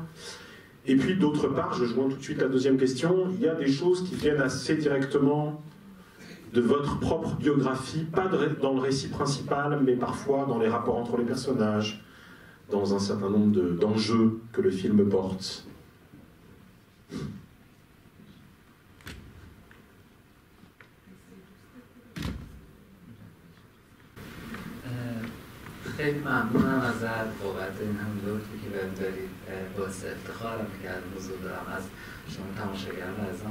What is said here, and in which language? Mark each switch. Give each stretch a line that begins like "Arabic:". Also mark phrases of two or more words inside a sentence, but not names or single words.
French: Et puis, d'autre part, je joins tout de suite la deuxième question, il y a des choses qui viennent assez directement de votre propre biographie, pas dans le récit principal, mais parfois dans les rapports entre les personnages, dans un certain nombre d'enjeux que le film porte.
Persian: خیلی ممنونم ازت بابت این همین لطفی که بهم دارید. باعث افتخارم که از حضور دارم از شما تماشاگران عزیزان.